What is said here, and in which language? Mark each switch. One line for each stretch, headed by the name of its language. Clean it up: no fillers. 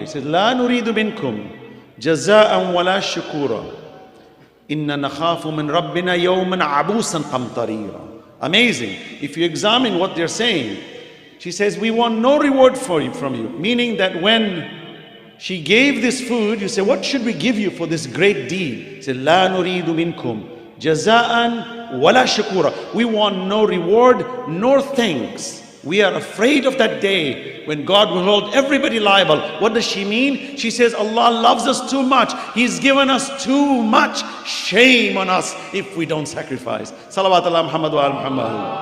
English: He said,
Arabic: لَا نُرِيدُ مِنْكُمْ جَزَاءً وَلَا شُكُورًا إِنَّا نَخَافُ مِنْ رَبِّنَا يَوْمًا عَبُوسًا قَمْطَرِيرًا.
English: Amazing. If you examine what they're saying, she says, we want no reward from you. Meaning that when she gave this food, you say, what should we give you for this great deed? She said,
Arabic: لَا نُرِيدُ مِنْكُمْ جَزَاءً وَلَا شُكُورًا.
English: We want no reward nor thanks. We are afraid of that day when God will hold everybody liable. What does she mean? She says, Allah loves us too much. He's given us too much. Shame on us if we don't sacrifice.
Arabic: Salawat ala Muhammad wa ala Muhammad.